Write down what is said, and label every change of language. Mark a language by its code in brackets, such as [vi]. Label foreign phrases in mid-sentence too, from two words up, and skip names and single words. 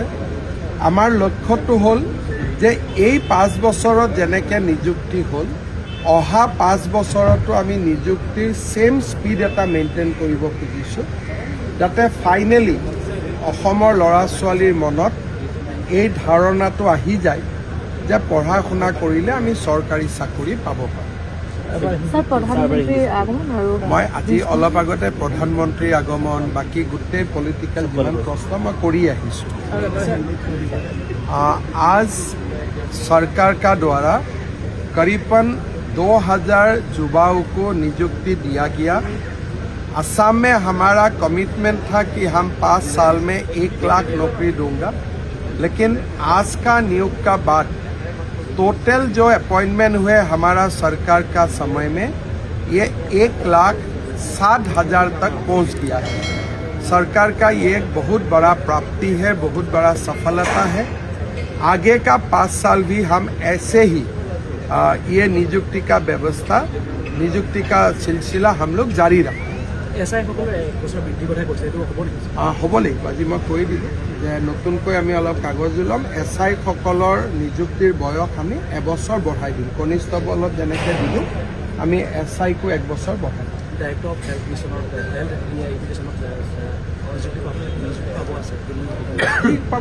[as] আমাৰ লক্ষ্যটো হ'ল যে এই 5 বছৰত যেনেকৈ নিযুক্তি হ'ল, অহা 5 বছৰতো আমি নিযুক্তিৰ [en] same speed [as] এটা মেইনটেইন কৰিব খুজিছোঁ, যাতে ফাইনেলি অসমৰ ল'ৰা ছোৱালীৰ মনত এই ধাৰণাটো আহি যায় যে পঢ়া শুনা কৰিলে আমি চৰকাৰী চাকৰি পাব পাৰোঁ। মই আজি অলপ আগতে প্ৰধানমন্ত্ৰীৰ আগমন, বাকী গোটেই পলিটিকেল যিমান প্ৰশ্ন মই কৰি আহিছোঁ। [hi] आज सरकार का द्वारा करीबन 2000 युवाओं को नियुक्ति दिया गया। असम में हमारा कमिटमेंट था कि हम 5 साल में 1 लाख नौकरी दूंगा, लेकिन आज का नियुक्ति का बाद टोटल जो अपॉइंटमेंट हुए हमारा सरकार का समय में ये 1,60,000 तक पहुंच गया है। सरकार का ये एक बहुत बड़ा प्राप्ति है, बहुत बड़ा सफलता है। आगे का 5 साल भी हम ऐसे ही ये नियुक्ति का व्यवस्था, नियुक्ति का सिलसिला हम लोग जारी रखें। [as] হ'ব লাগিব। আজি মই কৈ দিলোঁ যে নতুনকৈ আমি অলপ কাগজ ল'ম। SI সকলৰ নিযুক্তিৰ বয়স আমি 1 বছৰ বঢ়াই দিম। কনিষ্টবলত যেনেকৈ দিলোঁ আমি SI কো 1 বছৰ বঢ়াই দিম। ঠিক পাব।